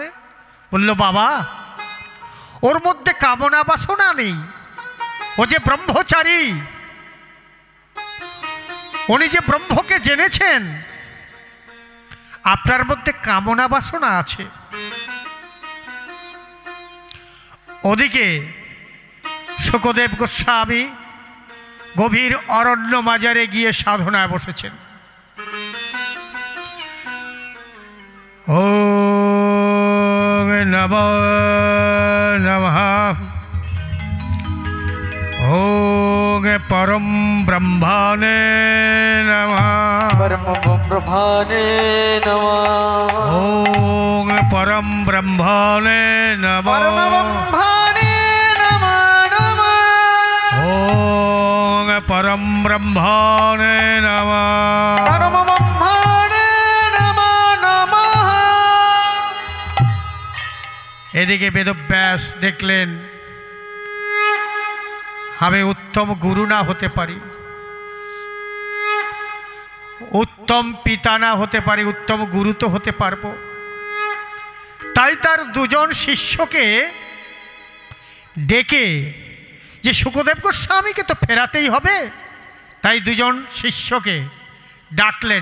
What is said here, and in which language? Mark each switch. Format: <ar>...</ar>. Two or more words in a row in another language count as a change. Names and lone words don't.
<bn>বলল, বাবা, ওর মধ্যে কামনা বাসনা নেই, ও যে ব্রহ্মচারী, উনি যে ব্রহ্মকে জেনেছেন। আপনার মধ্যে কামনা বাসনা আছে। ওদিকে শুকদেব গোস্বামী গভীর অরণ্য মাজারে গিয়ে সাধনায় বসেছেন।</bn> <sa>ওম নমো নমঃ। ওম পরম ব্রহ্মণে নমঃ। परम ब्रह्मणे नमः। ओम परम ब्रह्मणे नमः। परम ब्रह्मणे नमः। ओम परम ब्रह्मणे नमः। परम ब्रह्मणे नमः।</sa> <bn>এদিকে বেদব্যাস দেখলেন, আমি উত্তম গুরু না হতে পারি, উত্তম পিতা না হতে পারি, উত্তম গুরু তো হতে পারবো। তাই তার দুজন শিষ্যকে ডেকে, যে শুকদেব গোস্বামীকে তো ফেরাতেই হবে, তাই দুজন শিষ্যকে ডাকলেন।</bn>